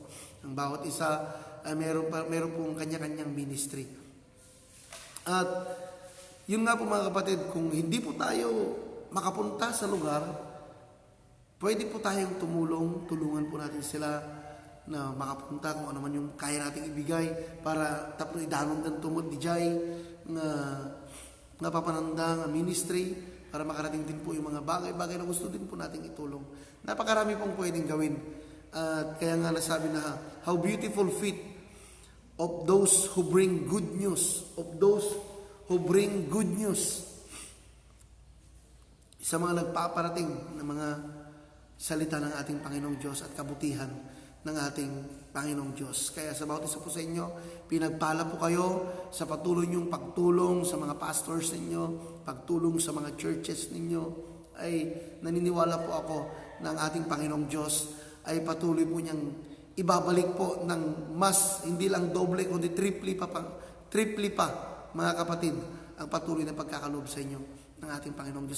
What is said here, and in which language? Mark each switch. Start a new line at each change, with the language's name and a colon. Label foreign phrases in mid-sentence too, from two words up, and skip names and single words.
Filipino: Ang bawat isa ay meron pong kanya-kanyang ministry. At yun nga po mga kapatid, kung hindi po tayo makapunta sa lugar, pwede po tayong tulungan po natin sila na makapunta kung ano man yung kaya nating ibigay para tapos
Iloko: idanon din tumod di jay nga papanandang
Filipino: ministry para makarating din po yung mga bagay na gusto din po nating itulong. Napakarami pong pwedeng gawin. At kaya nga nasabi na
English: how beautiful feet of those who bring good news,
Filipino: sa mga nagpaparating ng mga salita ng ating Panginoong Diyos at kabutihan ng ating Panginoong Diyos. Kaya sa bawat isa po sa inyo, pinagpala po kayo sa patuloy niyong pagtulong sa mga pastors ninyo, pagtulong sa mga churches ninyo, ay naniniwala po ako na ang ating Panginoong Diyos ay patuloy po niyang ibabalik po ng mas, hindi lang doble, kundi triple pa, mga kapatid, ang patuloy na pagkakaloob sa inyo ng ating Panginoong Diyos.